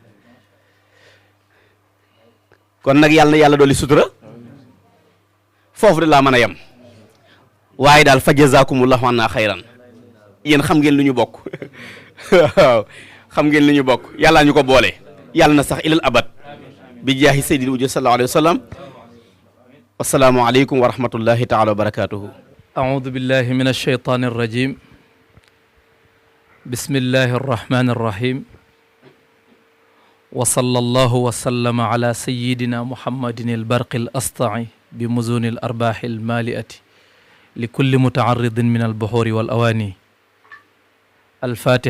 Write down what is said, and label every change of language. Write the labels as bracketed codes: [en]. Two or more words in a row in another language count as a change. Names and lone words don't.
[wo] kon nag yàlla na yàlla dolli sutura foofu de laa mën a yem waaye daal fa [ar] جزاكم الله عنا خيرا [wo] yéen xam ngeen lu ñu bokk waaw xam ngeen lu ñu bokk yàllaa ñu ko boole yàlla na sax [ar] إلى الأبد [wo] bi [ar] جاه سيد الوجود صلى الله عليه وسلم والسلام عليكم ورحمة الله تعالى وبركاته أعوذ بالله من الشيطان الرجيم بسم الله الرحمن الرحيم وصلى الله وسلم على سيدنا محمد البرق الأسطع بمزون الأرباح المالئة لكل متعرض من البحور والأواني الفاتح